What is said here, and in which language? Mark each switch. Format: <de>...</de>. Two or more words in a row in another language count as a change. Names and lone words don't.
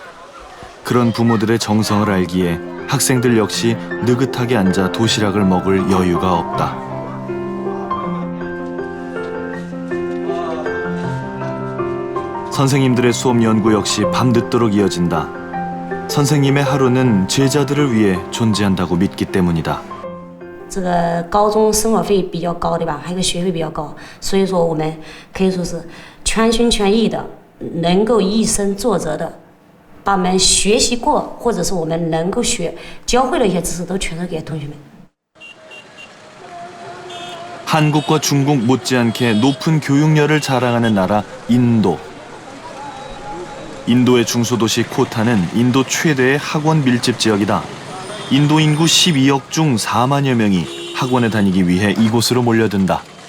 <ko>그런 부모들의 정성을 알기에 학생들 역시 느긋하게 앉아 도시락을 먹을 여유가 없다. 선생님들의 수업 연구 역시 밤늦도록 이어진다. 선생님의 하루는 제자들을 위해 존재한다고 믿기 때문이다.</ko> <zh>这个高中生活费比较高，对吧？还有个学费比较高，所以说我们可以说是全心全意的，能够以身作则的，把我们学习过或者是我们能够教会的一些知识都传授给同学们。</zh> <ko>한국과 중국 못지않게 높은 교육열을 자랑하는 나라 인도. 인도의 중소도시 코타는 인도 최대의 학원 밀집 지역이다. 인도 인구 12억 중 4만여 명이 학원에 다니기 위해 이곳으로 몰려든다.</ko>